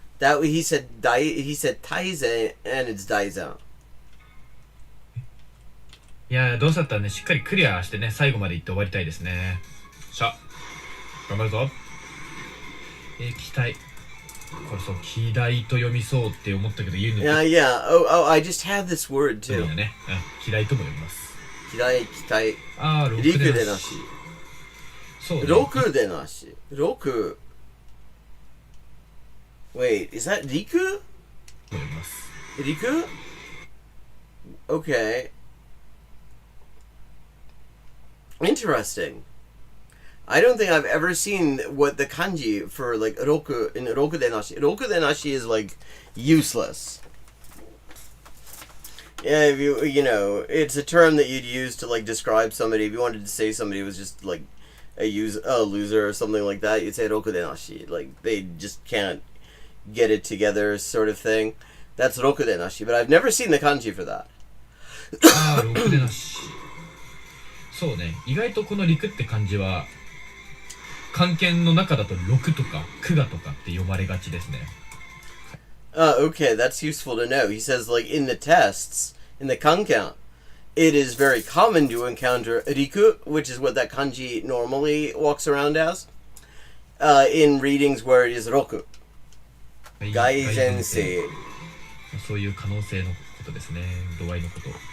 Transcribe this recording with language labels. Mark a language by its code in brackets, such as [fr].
[en] That he said Taizen and it's Daizen. [ja] いやどうせだったらねしっかりクリアしてね最後まで行って終わりたいですね。さあ頑張るぞ。期待。これそう期待と読みそうって思ったけど言うの。 [en] Yeah. Oh, I just had this word too. [ja] そうだね。期待とも読みます。期待。ああ6 でなし。そうね。 6でなし。6。 [en] Wait, is that Riku? Riku? Okay. Interesting. I don't think I've ever seen what the kanji for like roku in roku denashi. Roku denashi is like useless. Yeah, if you know, it's a term that you'd use to like describe somebody. If you wanted to say somebody was just like a loser or something like that, you'd say roku denashi. Like they just can't get it together sort of thing. That's roku denashi, but I've never seen the kanji for that. [ja] ああ6でなし。そうね。意外とこの陸って漢字は漢検の中だと6とか9がとかって呼ばれがちですね。 [en] Okay, that's useful to know. He says, like, in the tests, in the kankan, it is very common to encounter riku, which is what that kanji normally walks around as, in readings where it is roku. [ja] Gaizensei. そういう可能性のことですね。度合いのこと。